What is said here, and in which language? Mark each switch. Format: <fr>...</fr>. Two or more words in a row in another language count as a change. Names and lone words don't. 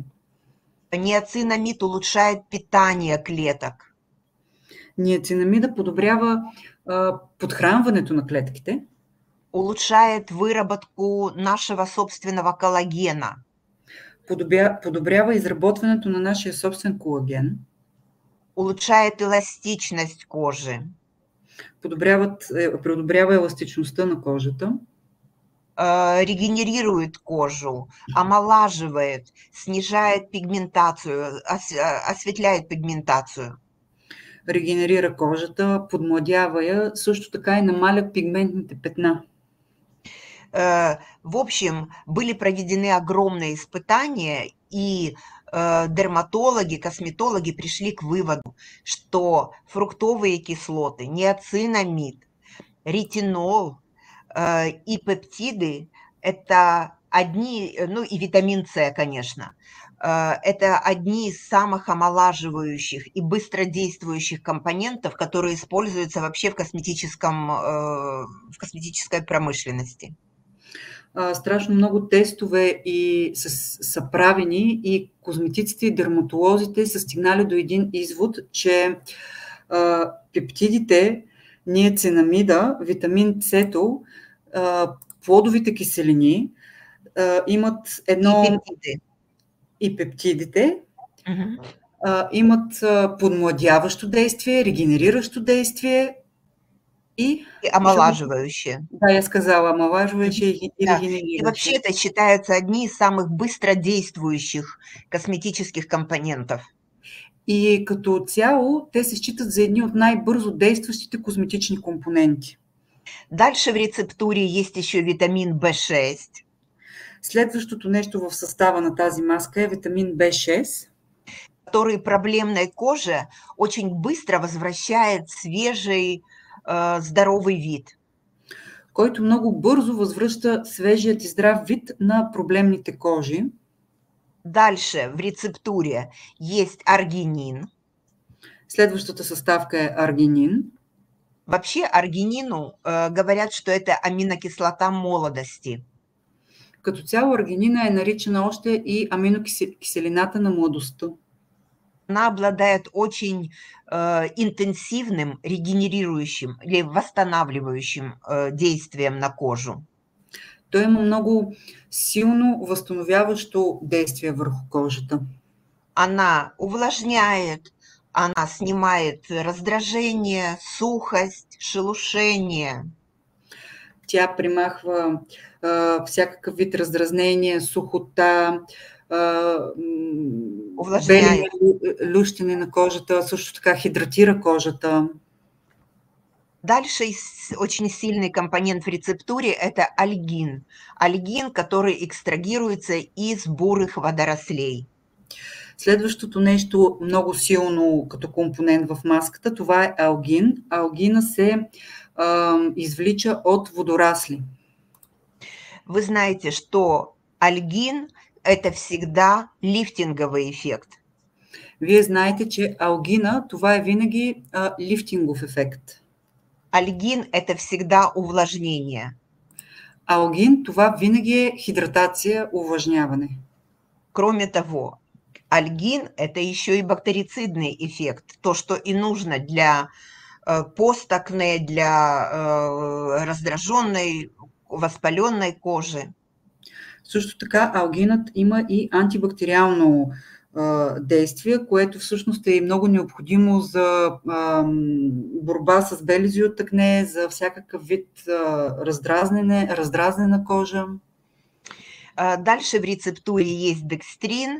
<ru>Ниацинамид улучшает питание клеток.</ru> <bg>Ниацинамида подобрява подхранването на клетките.</bg> <ru>Улучшает выработку нашего собственного коллагена.</ru> <bg>Подобрява изработването на нашия собствен колаген.</bg> <ru>Улучшает эластичность кожи.</ru> <bg>Подобрява еластичността на кожата.</bg> <ru>Регенерирует кожу, омолаживает, снижает пигментацию, осветляет пигментацию.</ru> <bg>Регенерира кожата, подмладява я, също така и намаля пигментните петна.</bg> <ru>В общем, были проведены огромные испытания, и дерматологи, косметологи пришли к выводу, что фруктовые кислоты, ниацинамид, ретинол и пептиды – это одни, ну и витамин С, конечно, это одни из самых омолаживающих и быстродействующих компонентов, которые используются вообще в косметической промышленности.</ru> <bg>Страшно много тестове са правени и козметиците и дерматолозите са стигнали до един извод, че пептидите, ниацинамида, витамин С, плодовите киселини имат едно... И пептидите имат подмладяващо действие, регенериращо действие и</bg> <ru>омолаживающее. Да, я сказала, омолаживающее и регенерирующее. И вообще это считаются одни из самых быстродействующих косметических компонентов.</ru> <bg>И като цяло те се считат за едни от най-бързо действащите козметични компоненти.</bg> <ru>Дальше в рецептуре есть еще витамин В6.</ru> <bg>Следващото нещо в състава на тази маска е витамин В6,</bg> <ru>который проблемной коже очень быстро возвращает свежий, здоровый вид.</ru> <bg>Който много бързо възвръща свежият и здрав вид на проблемните кожи.</bg> <ru>Дальше в рецептуре есть аргинин.</ru> <bg>Следващата съставка е аргинин.</bg> <ru>Вообще аргинину говорят, что это аминокислота молодости.</ru> <bg>Като цяло аргинина е наричана още и аминокиселината на младостта.</bg> <ru>Она обладает очень интенсивным регенерирующим или восстанавливающим действием на кожу.</ru> <bg>Той има много силно възстановяващо действие върху кожата.</bg> <ru>Она увлажняет, она снимает раздражение, сухост, шелушение.</ru> <bg>Тя примахва всякакъв вид раздразнение, сухота, бели лющини на кожата, също така хидратира кожата.</bg> <ru>Дальше очень сильный компонент в рецептуре – это альгин. Альгин, который экстрагируется из бурых водорослей.</ru> <bg>Следващото нещо много силно като компонент в маската, това е алгин. Алгина се извлича от водорасли.</bg> <ru>Вы знаете, что альгин – это всегда лифтинговый эффект.</ru> <bg>Вие знаете, че алгина – това е винаги лифтингов ефект.</bg> <ru>Альгин – это всегда увлажнение.</ru> <bg>Алгин – това винаги е хидратация, увлажняване.</bg> <ru>Кроме того, альгин – это еще и бактерицидный эффект, то, что и нужно для постакне, для раздраженной, воспаленной кожи.</ru> <bg>Също така, алгинът има и антибактериално действие, което всъщност е много необходимо за борба с белези от акне, за всякакъв вид раздразнена кожа.</bg> <ru>Дальше в рецептуре есть декстрин.</ru>